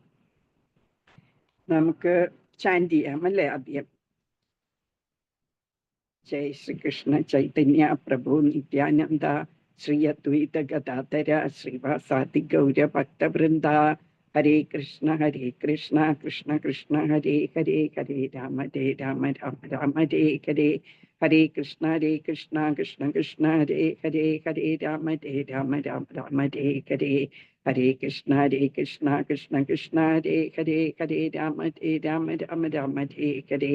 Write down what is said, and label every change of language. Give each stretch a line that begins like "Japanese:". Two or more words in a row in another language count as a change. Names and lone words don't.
Malayalam: നമുക്ക് ചാൻഡ് ചെയ്യാം അല്ലേ?
Sanskrit: ആദ്യം ജയ് ശ്രീകൃഷ്ണ ചൈതന്യ പ്രഭു നിത്യാനന്ദ ശ്രീ അദ്വൈത ഗദാധര ശ്രീവാസാദി ഗൗര ഭക്തവൃന്ദ. ഹരേ കൃഷ്ണ കൃഷ്ണ കൃഷ്ണ ഹരേ ഹരേ, ഹരേ രാമ രാമ രാമ ഹരേ ഹരേ. ഹരേ കൃഷ്ണ കൃഷ്ണ കൃഷ്ണ ഹരേ ഹരേ, ഹരേ രാമ രാമ രാമ ഹരേ ഹരേ. ഹരേ കൃഷ്ണ കൃഷ്ണ കൃഷ്ണ ഹരേ ഹരേ, ഹരേ രാമ രാമ രാമ ഹരേ ഹരേ.